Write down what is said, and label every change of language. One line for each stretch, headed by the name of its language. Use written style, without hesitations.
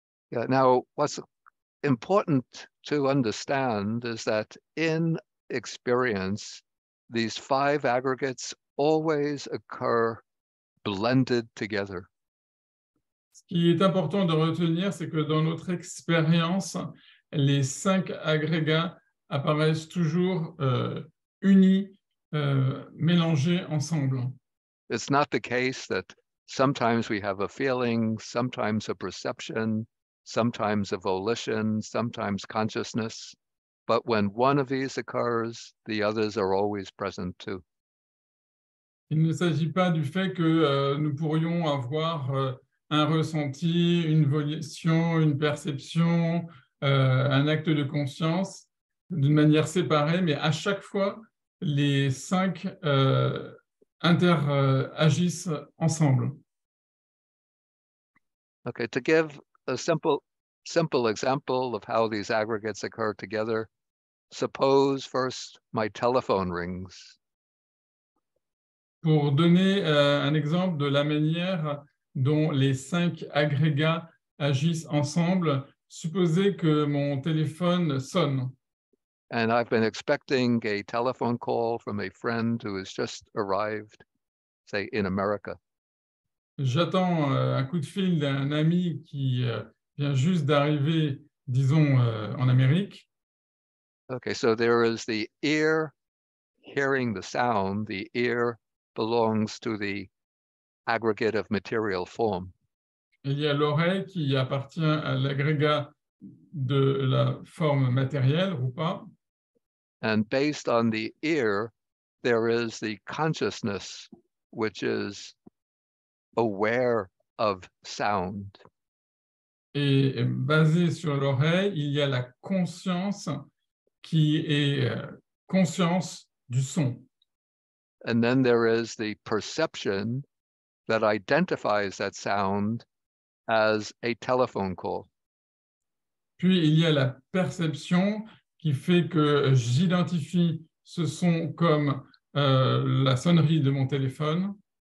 English: Yeah, now, what's important to understand is that in experience, these 5 aggregates always occur blended together.
French: Ce qui est important de retenir, c'est que dans notre expérience, les 5 agrégats apparaissent toujours unis, mélangés ensemble.
English: It's not the case that sometimes we have a feeling, sometimes a perception, sometimes a volition, sometimes consciousness. But when one of these occurs, the others are always present too.
French: Il ne s'agit pas du fait que nous pourrions avoir un ressenti, une volition, une perception, un acte de conscience d'une manière séparée, mais à chaque fois, les 5 interagissent ensemble.
English: Okay, to give a simple example of how these aggregates occur together, suppose first my telephone rings.
French: Pour donner un exemple de la manière dont les 5 agrégats agissent ensemble, supposez que mon téléphone sonne.
English: And I've been expecting a telephone call from a friend who has just arrived, say, in America.
French: J'attends un coup de fil d'un ami qui vient juste d'arriver, disons, en Amérique.
English: Okay, so there is the ear hearing the sound. The ear belongs to the aggregate of material form.
French: Il y a l'oreille qui appartient à l'agrégat de la forme matérielle, rupa.
English: And based on the ear, there is the consciousness, which is aware of sound.
French: Et basé sur l'oreille, il y a la conscience qui est conscience du son.
English: And then there is the perception that identifies that sound as a telephone call.
French: Puis il y a la perception qui fait que j'identifie ce son comme la sonnerie de mon téléphone.